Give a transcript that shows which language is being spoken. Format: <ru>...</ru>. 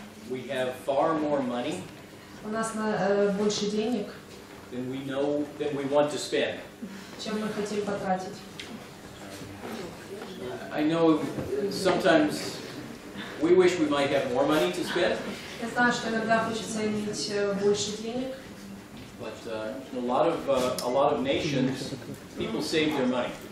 <en>We have far more money</en> <ru>У нас больше денег,</ru> <en>than we want to spend.</en> <ru>чем мы хотим потратить.</ru> <en>I know sometimes We wish we might have more money to spend,</en> <ru>Я знаю, что иногда хочется иметь больше денег,</ru> <en>but in a lot of nations, people save their money.</en>